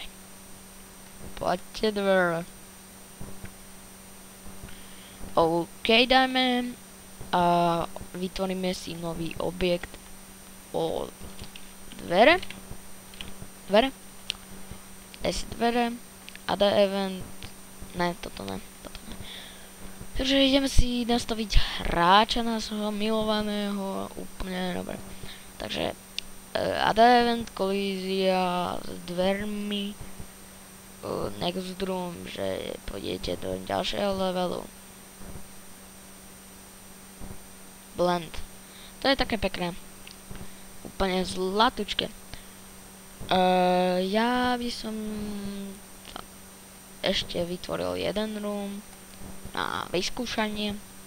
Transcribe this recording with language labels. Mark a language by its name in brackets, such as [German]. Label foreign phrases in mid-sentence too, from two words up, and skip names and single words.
[Slovak] Poďte dvere. OK, dajme a vytvoríme si nový objekt o dvere, dvere, [English] add event, [Slovak] toto ne. Takže ideme si nastaviť hráča nášho milovaného, úplne dobre. [English] Takže add event, [Slovak] kolízia s dvermi, [English] next room, [Slovak] že pôjdete do ďalšieho levelu. Blend, to je také pekné. Úplne zlatučké. Ja by som ešte vytvoril jeden room na vyskúšanie.